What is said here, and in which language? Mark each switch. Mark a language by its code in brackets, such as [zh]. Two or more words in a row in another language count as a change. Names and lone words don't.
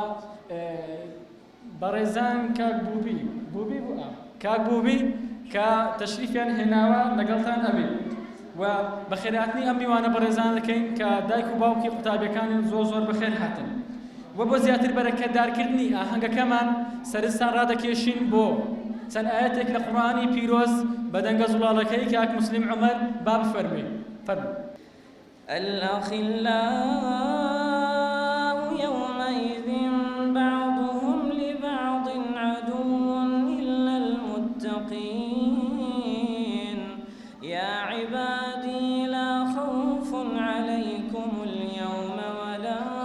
[ckb] بەڕێزان کاک بووبی کە تەشریفیان هێناوە لەگەڵتان ئەبێ و بەخێراتنی ئەم میوانە بەڕێزان دەکەین کە دایک و باوکی قوتابیەکان زۆر بەخێر هاتن و بۆ زیاتر بەرەکەتدارکردنی ئاهەنگەکەمان سەرنجتان ڕادەکێشین بۆ چەند ئاەتێک لە قورئانی پیرۆز بە دەنگە زوڵاڵەکەی کاک موسلیم عومەر با بفەرمووی [ar] الأخلاء يومئذ بعضهم لبعض عدو إلا المتقين يا عبادي لا خوف عليكم اليوم ولا